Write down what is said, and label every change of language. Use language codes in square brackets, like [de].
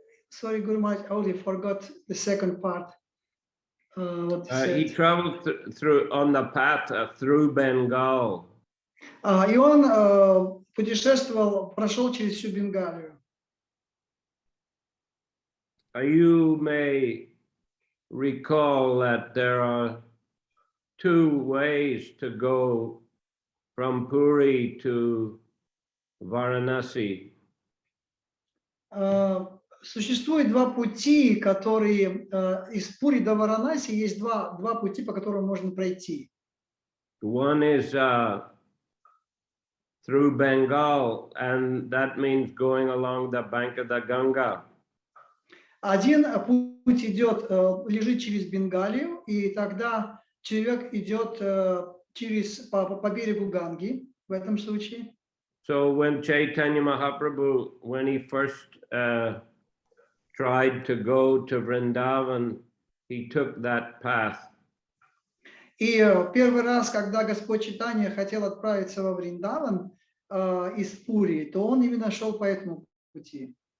[en] Sorry, Guru Maharaj, I already forgot the second part. He traveled through on the path through Bengal. [ru] И он путешествовал, прошел через всю Бенгалию. [en] You may recall that there are two ways to go from Puri to Varanasi. [ru] Существует два пути, которые из Пури до Варанаси есть два пути, по которым можно пройти. [en] One is through Bengal, and that means going along the bank of the Ganga. [ru] Один путь идет, лежит через Бенгалию, и тогда человек идет по берегу Ганги в этом случае. [en] So when Chaitanya Mahaprabhu, when he first tried to go to Vrindavan, he took that path. [ru] И первый раз, когда Господь Чайтанья хотел отправиться во Вриндаван из Пури, то он именно шел по этому пути.